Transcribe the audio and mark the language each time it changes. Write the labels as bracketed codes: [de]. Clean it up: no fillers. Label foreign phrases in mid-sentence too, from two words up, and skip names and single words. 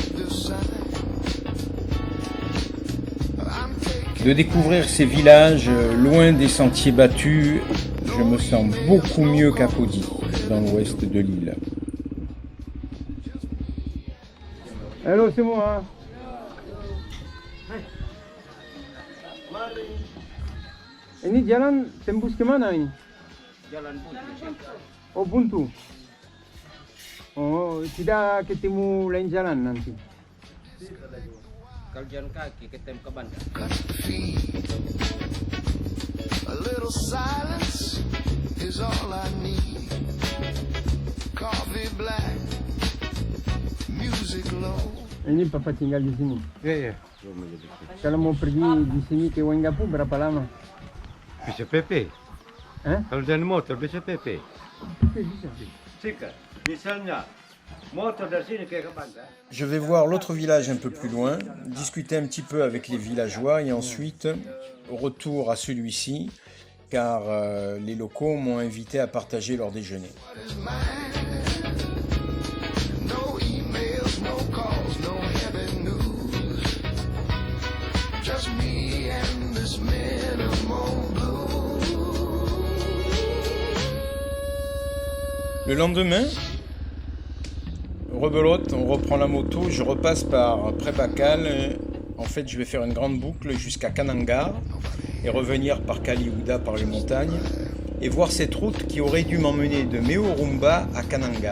[fr] De découvrir ces villages loin des sentiers battus, je me sens beaucoup mieux qu'à Kodi, dans l'ouest de l'île. [id] Hello semua. Ini jalan tembus ke mana ini? Jalan Buntu. Oh, buntu. Oh, tidak ketemu lain jalan nanti. Kalau jalan kaki ketemu ke Bandar. [en] A little silence is all I need. Coffee black, music low. [id] Ini papa tinggal di sini. Ya. Kalau mau pergi di sini ke Wengapu berapa lama? Bisa Pepe. Kalau dari motor bisa Pepe. Sika, misalnya motor dari sini kayak ke pantai. [fr] Je vais voir l'autre village un peu plus loin, discuter un petit peu avec les villageois et ensuite retour à celui-ci car les locaux m'ont invité à partager leur déjeuner. [en] What is mine? No emails, no calls, no heavy news. Just me and this minimum blue. [fr] Le lendemain, rebelote, on reprend la moto, je repasse par Pré-Bacal. En fait, je vais faire une grande boucle jusqu'à Kanangar et revenir par Kaliouda, par les montagnes, et voir cette route qui aurait dû m'emmener de Meorumba à Kanangar.